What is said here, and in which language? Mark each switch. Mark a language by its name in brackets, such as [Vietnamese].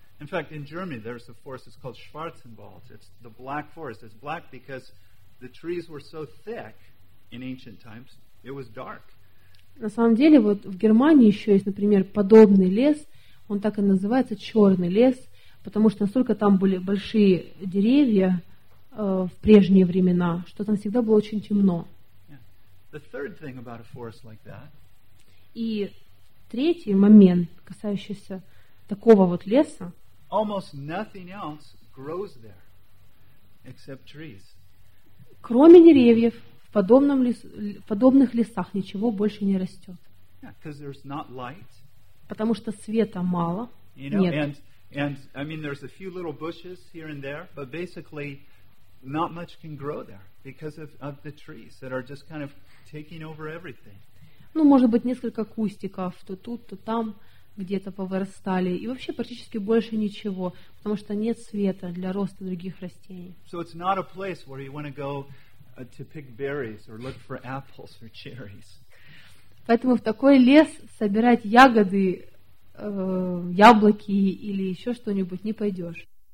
[English] In fact, in Germany there's a forest, it's called Schwarzenwald. It's the black forest. It's black because the trees were so thick in ancient times, it was dark. [Russian] На самом деле, вот в Германии еще есть, например, подобный лес, он так и называется, черный лес, потому что настолько там были большие деревья в прежние времена, что там всегда было очень темно. [English] The third thing about a forest like that. [Russian] И третий момент, касающийся такого вот леса. [English] Almost nothing else grows there, except trees. [Russian] Кроме деревьев, в подобных лесах ничего больше не растет. [English] Yeah, because there's not light. [Russian] Потому что света мало. [English] You know, [Russian] нет. [English] And I mean, there's a few little bushes here and there, but basically, not much can grow there because of the trees that are just kind of taking over everything. [Russian] Ну, может быть, несколько кустиков, то тут, то там, где-то повырастали. И вообще практически больше ничего, потому что нет света для роста других растений. [English] So it's not a place where you want to go to pick berries or look for apples or cherries. [Russian] Поэтому в такой лес собирать ягоды, яблоки или еще что-нибудь не пойдешь.